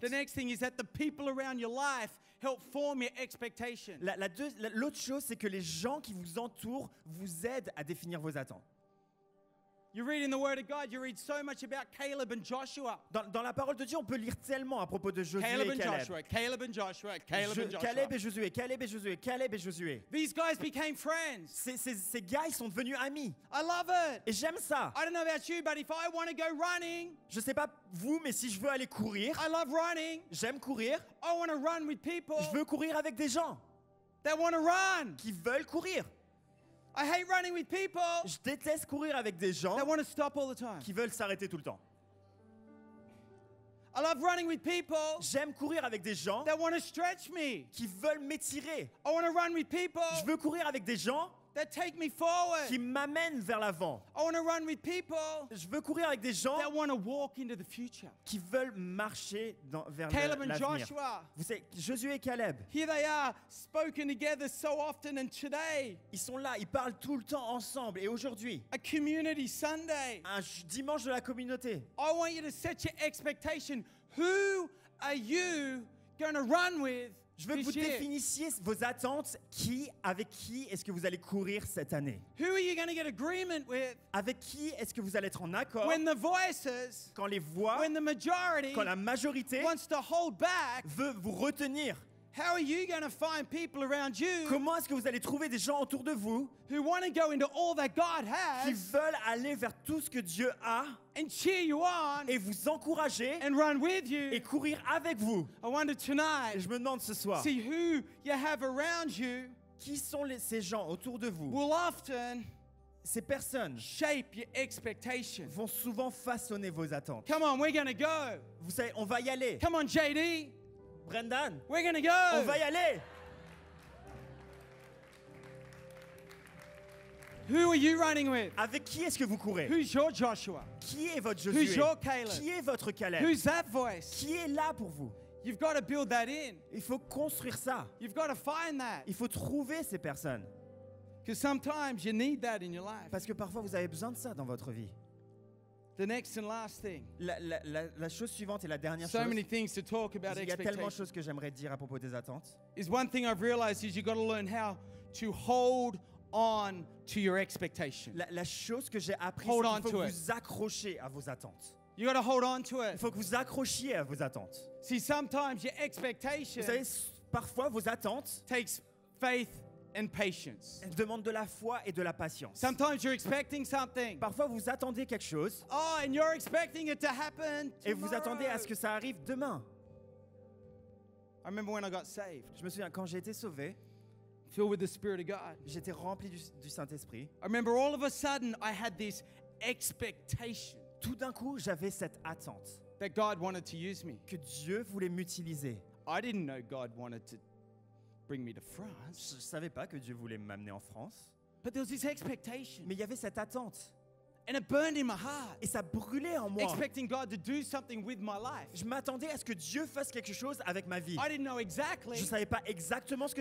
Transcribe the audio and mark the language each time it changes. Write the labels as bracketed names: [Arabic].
[English] The next thing is that the people around your life help form your expectation. [French] L'autre chose, c'est que les gens qui vous entourent vous aident à définir vos attentes. [English] You read in the Word of God, you read so much about Caleb and Joshua. [French] Dans la parole de Dieu, on peut lire tellement à propos de Josué [English] Caleb [French] et [English] and [French] Caleb. [English] Joshua, Caleb and Joshua, Caleb and Joshua. [French] Caleb et Josué, Caleb et Josué, Caleb et Josué. [English] These guys became friends. [French] Ces gars, ils sont devenus amis. [English] I love it. [French] Et j'aime ça. [English] I don't know about you, but if I want to go running, [French] Je sais pas vous, mais si je veux aller courir, [English] I love running. [French] j'aime courir. [English] I want to run with people [French] Je veux courir avec des gens [English] that want to run. [French] qui veulent courir. [English] I hate running with people [French] Je déteste courir avec des gens [English] that want to stop all the time. [French] qui veulent s'arrêter tout le temps. [English] I love running with people [French] J'aime courir avec des gens [English] that want to stretch me. [French] qui veulent m'étirer. [English] I want to run with people [French] Je veux courir avec des gens [English] that take me forward. [French] qui m'amènent vers l'avant. [English] I want to run with people [French] Je veux courir avec des gens [English] that want to walk into the future. [French] qui veulent marcher vers [English] Caleb and [French] l'avenir. [English] Joshua, [French] Vous savez, Josué et Caleb, [English] here they are, spoken together so often, and today, [French] ils sont là, ils parlent tout le temps ensemble. Et aujourd'hui, [English] a community Sunday. [French] un dimanche de la communauté, [English] I want you to set your expectation. Who are you going to run with [French] je veux que vous [English] this year? [French] définissiez vos attentes. Avec qui est-ce que vous allez courir cette année? [English] Who are you going to get agreement with [French] Avec qui est-ce que vous allez être en accord [English] when the voices, [French] quand les voix, [English] when the majority [French] quand la majorité [English] wants to hold back? [French] veut vous retenir? [English] How are you going to find people around you [French] Comment est-ce que vous allez trouver des gens autour de vous [English] who want to go into all that God [French] qui [English] has [French] veulent aller vers tout ce que Dieu a [English] and cheer you on [French] et vous encourager [English] and run with [French] et [English] you? [French] courir avec vous? [English] I wonder [French] Et [English] tonight, [French] je me demande ce soir, [English] see who you have around you [French] qui sont ces gens autour de vous? [English] will often [French] Ces personnes [English] shape your expectation. [French] vont souvent façonner vos attentes. [English] Come on, we're going to go. [French] Vous savez, on va y aller. [English] Come on, JD. [French] Brendan, [English] We're going to [French] on [English] go. [French] va y aller. [English] Who are you running with? [French] Avec qui est-ce que vous courez? [English] Who's your Joshua? [French] Qui est votre [English] Who's [French] Josué? [English] your Caleb? [French] Qui est votre Caleb? [English] Who's that voice? [French] Qui est là pour vous? [English] You've got to build that in. [French] Il faut construire ça. [English] You've got to find that. [French] Il faut trouver ces personnes. [English] Because sometimes you need that in your life. [French] Parce que parfois, vous avez besoin de ça dans votre vie. [English] The next and last thing. [French] La chose suivante et la dernière [English] So [French] chose, [English] many things to talk about [French] il y a tellement de choses que j'aimerais dire à propos des attentes. [English] Is one thing I've realized is you've got to learn how to hold on to your expectation. [French] La chose que j'ai appris, [English] Hold [French] c'est [English] on [French] qu'il faut [English] to [French] que [English] it. [French] vous accrochiez à vos attentes. [English] You got to hold on to [French] Il [English] it. [French] faut que vous accrochiez à vos attentes. [English] See, sometimes your expectation [French] Vous savez, parfois, vos attentes [English] takes faith and patience. [French] elles demandent de la foi et de la patience. [English] Sometimes you're expecting something. [French] Parfois, vous attendez quelque chose [English] Oh, and you're expecting it to happen [French] et vous attendez à ce que ça arrive demain. [English] I remember when I got saved, [French] Je me souviens, quand j'ai été sauvé, [English] filled with the Spirit of God. [French] j'étais rempli du Saint-Esprit. [English] I remember all of a sudden I had this expectation [French] Tout d'un coup, j'avais cette attente [English] that God wanted to use me. [French] que Dieu voulait m'utiliser. [English] I didn't know God wanted to bring me to [French] Je [English] France, [French] ne savais pas que Dieu voulait m'amener en France, [English] but there was this expectation, [French] mais il y avait cette attente. [English] and it burned in my heart, [French] Et ça brûlait en moi. [English] expecting God to do something with my life. [French] Je m'attendais à ce que Dieu fasse quelque chose avec ma vie. [English] I didn't know exactly, [French] Je ne savais pas exactement ce que